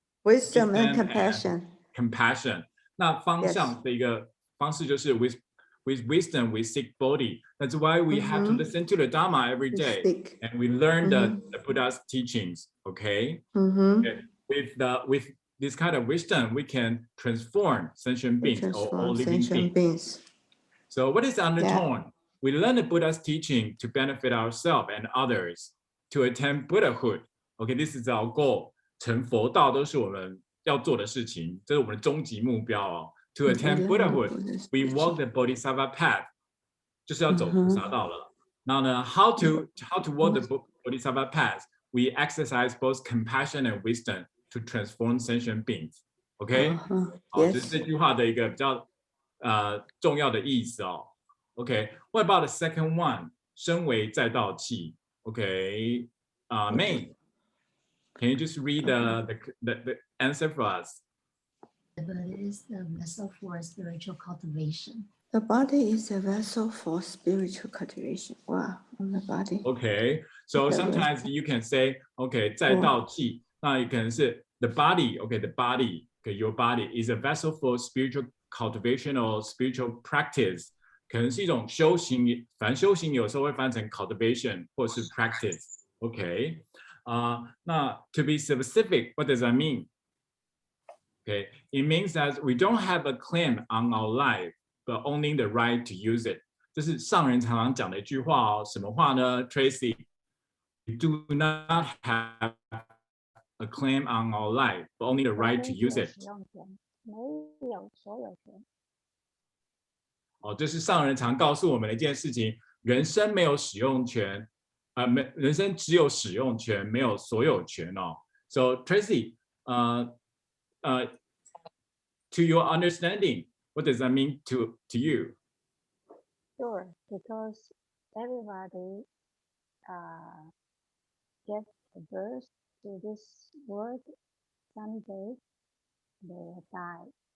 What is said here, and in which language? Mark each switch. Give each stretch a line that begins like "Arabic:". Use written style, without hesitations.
English: Wisdom and compassion. Compassion.
Chinese: 那方向的一个方式就是
English: with wisdom we seek Bodhi. That's why we have to listen to the Dharma every day and we learn the Buddha's teachings. Okay. Okay. With this kind of wisdom, we can transform sentient beings or all living beings. So what is the undertone? We learn the Buddha's teaching to benefit ourselves and others, to attain Buddhahood. Okay, this is our goal.
Chinese: 成佛道都是我们要做的事情，这是我们的终极目标哦。
English: To attain Buddhahood, we walk the Bodhisattva path.
Chinese: 就是要走菩萨道了。然后呢
English: how to walk the Bodhisattva path? We exercise both compassion and wisdom to transform sentient beings.
Chinese: OK， 好，这是这句话的一个比较重要的意思哦。
English: OK，what about the second one?
Chinese: 身为再道气。
English: OK， May, can you just read the answer for us? The body is the vessel for spiritual cultivation. The body is a vessel for spiritual cultivation. Wow, on the body. Okay, so Okay, sometimes you can say, okay,
Chinese: 再到气，那也可能是
English: the body, okay, the body, okay, your body is a vessel for spiritual cultivation or spiritual practice，
Chinese: 可能是一种修行，反正修行有时候会翻成
English: cultivation
Chinese: 或是
English: practice, okay， 那 to be specific, what does that mean? Okay, it means that we don't have a claim on our life, but only the right to use it.
Chinese: 这是上人常常讲的一句话哦，什么话呢
English: ？Tracy, we do not have a claim on our life, but only the right to use it.
Chinese: 没有所有权。哦，这是上人常告诉我们的一件事情：人生没有使用权，人生只有使用权，没有所有权哦。
English: So Tracy, to your understanding, what does that mean to you? Sure, because everybody get birth to this world someday they will die.